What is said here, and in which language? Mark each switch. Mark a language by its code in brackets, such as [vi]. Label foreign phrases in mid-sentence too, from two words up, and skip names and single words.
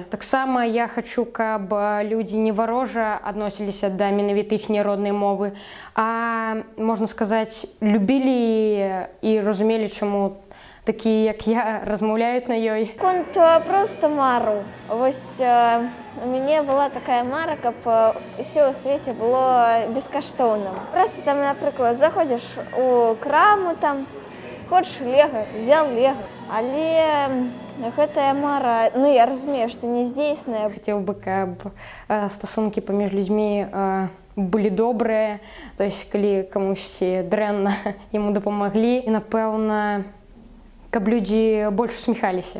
[be] Таксама я хачу, каб людзі не варожа адносіліся да менавіта іхняй роднай мовы, а, можна сказаць, любілі і разумелі, чаму такія, як я, размаўляюць на ёй. Конт просто мару. Вось у мяне была такая мара, каб усё ў свеце было бескаштоўным. Просто там, напрыклад, заходзіш у краму, там хочаш лего, взял лего. Але гэтая мара, ну я разумею, што не здзейсная. Хацеў бы, каб стасункі паміж людзьмі былі добрыя, [ru] то есть [be] калі камусьці дрэнна, яму дапамаглі, і напэўна, каб людзі больш усміхаліся.